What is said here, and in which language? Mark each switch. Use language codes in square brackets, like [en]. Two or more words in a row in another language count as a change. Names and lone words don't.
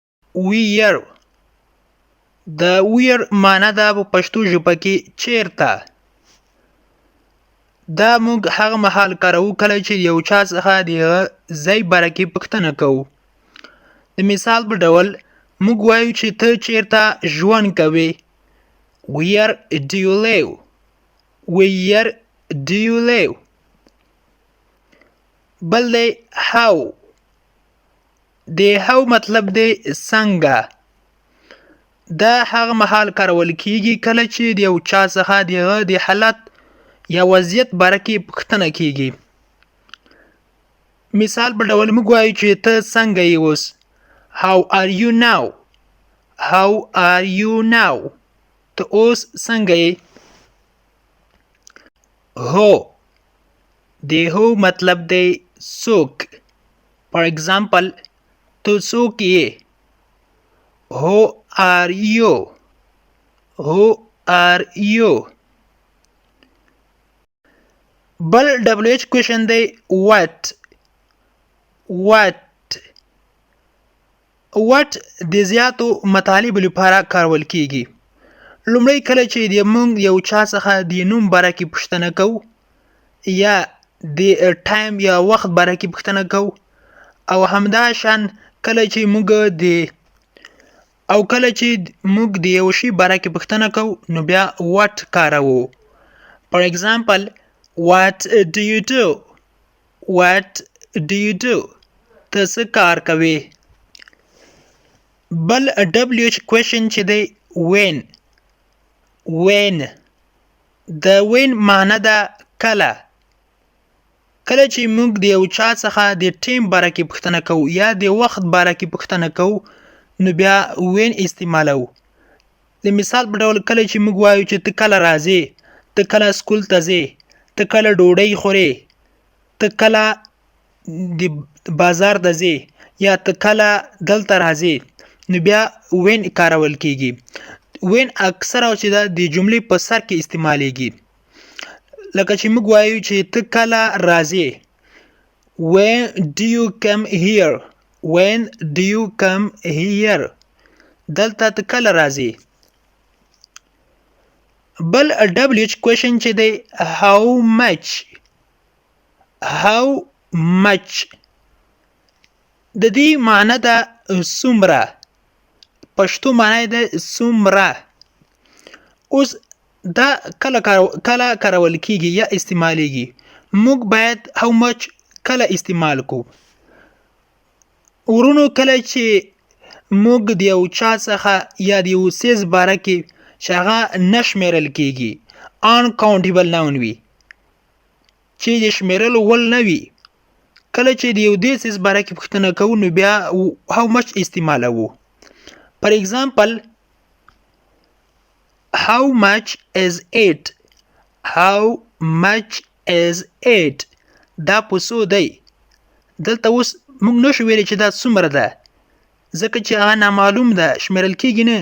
[ps] ویر د ویر معنی ده په پښتو ژبه کې چیرته. دا موږ هغه مهال کاروو کله چې یو چا څخه د هغه ځای باره کې پوښتنه کوو. د مثال په ډول موږ وایو چې ته چیرته ژوند کوې. [en] Where do you live? Where do you live? [ps] بل دی how. د how مطلب دی څنګه. دا هغه مهال کارول کیږي کله چې د یو چا څخه د هغه د حالت یا وضعیت باره کې پوښتنه کیږي. مثال په ډول موږ وایو چې ته څنګه یې اوس. [en] How are you now? How are you now? [ps] ته اوس څنګه یې. هو د هو مطلب دی څوک. [en] For example [ps] ته څوک یې. [en] Who are you? Who are you? [ps] بل [en] WH question [ps] دی what. What د زیاتو مطالبو لپاره کارول کیږي. لومړی کله چې د موږ یو چا څخه د نوم باره کې پوښتنه کوو یا د ټایم یا وخت باره کې پوښتنه کوو او همداشان کله چې موږ د یو شي باره کې پوښتنه کوو نو بیا what کاروو. [en] For example what do you do? What do you do? [ps] ته څه کار کوې. بل [en] WH question [ps] چې دی when. When د when معنی ده کله. کله چې موږ د یو چا څخه د ټیم باره کې پوښتنه کوو یا د وخت باره کې پوښتنه کوو نو بیا when استعمالوو. د مثال په ډول کله چې موږ وایو چې ته کله راځې. ته کله سکول ته ځې. ته کله ډوډۍ خورې. ته کله د بازار ته ځې یا ته کله دلته راځې نو بیا when کارول کیږي. when اکثره چې دا د جملې په سر کې استعمالیږي. لکه چې موږ وایو چې ته کله راځې. [en] When do you come here? When do you come here? [ps] دلته ته کله راځې. بل [en] WH question [ps] چې دی [en] how much. How much [ps] د دې معنی ده څومره. پښتو معنی ده څومره. اوس دا کله کارول کیږي یا استعمالیږي. موږ باید [en] how much [ps] کله استعمال کو. وروڼو کله چې موږ د یو چا څخه یا د یو څیز باره کې چې هغه نه شمیرل کیږي [en] uncountable noun [ps] وي چې د شمیرلو وړ نه وي. کله چې د یو دې څیز باره کې پوښتنه کوو نو بیا [en] how much [ps] استعمالوو. [en] For example how much is it? How much is it? [ps] دا په څو دی. دلته اوس موږ نشو ویلی چې دا څومره ده ځکه چې هغه نامعلوم ده شمیرل کیږي نه.